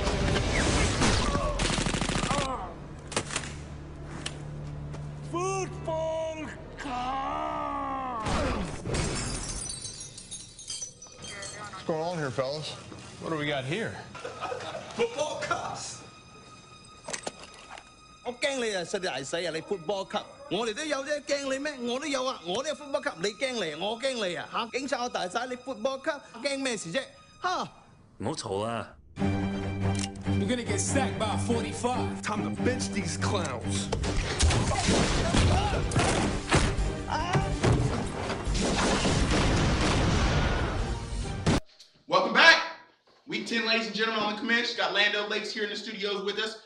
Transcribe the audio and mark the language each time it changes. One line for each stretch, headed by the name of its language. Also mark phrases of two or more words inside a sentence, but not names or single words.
English: Football cop! What's going on here, fellas? What do we got here? Football cops.
Cantonese: 我驚你啊！實在係死啊！你 football 級，我哋都有啫，驚你咩？我都有啊！我都有 football 級，你驚你啊？我驚你啊！嚇！警察我大晒，你 football 級，驚咩事啫？嚇！唔好嘈啦！
English: You're gonna get sacked by 45. Time to bench these clowns. Welcome back. Week 10, ladies and gentlemen, on the Commish. Got Land O'Lakes here in the studios with us.